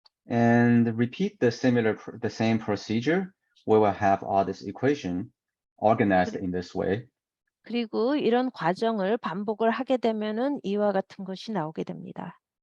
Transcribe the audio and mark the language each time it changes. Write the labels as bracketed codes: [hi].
[en] And repeat the same procedure. We will have all this equation organized in this way. [ko] 그리고 이런 과정을 반복을 하게 되면은 이와 같은 것이 나오게 됩니다.